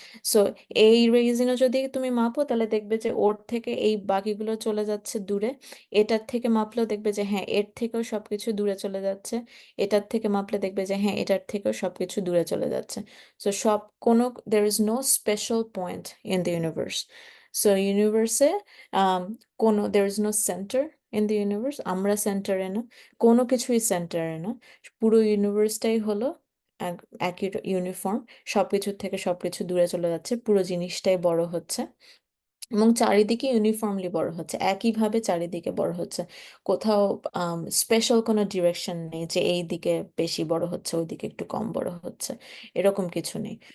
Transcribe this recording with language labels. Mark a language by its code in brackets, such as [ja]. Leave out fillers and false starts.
[bn] So এই রেজিনও যদি তুমি মাপো, তাহলে দেখবে যে ওর থেকে এই বাকিগুলো চলে যাচ্ছে দূরে। এটার থেকে মাপলেও দেখবে যে হ্যাঁ, এর থেকেও সবকিছু দূরে চলে যাচ্ছে। এটার থেকে মাপলে দেখবে যে হ্যাঁ, এটার থেকেও সবকিছু দূরে চলে যাচ্ছে। [en] So there is no special point in the universe. So ইউনিভার্সে there is no center in the universe. [bn] আমরা সেন্টারে না, কোনো কিছুই সেন্টারে না। পুরো ইউনিভার্সটাই হলো একই ইউনিফর্ম, সবকিছুর থেকে সবকিছু দূরে চলে যাচ্ছে, পুরো জিনিসটাই বড় হচ্ছে, এবং চারিদিকে ইউনিফর্মলি বড় হচ্ছে, একইভাবে চারিদিকে বড় হচ্ছে। কোথাও স্পেশাল কোনো ডিরেকশন নেই যে এই দিকে বেশি বড় হচ্ছে, ওই দিকে একটু কম বড় হচ্ছে, এরকম কিছু নেই।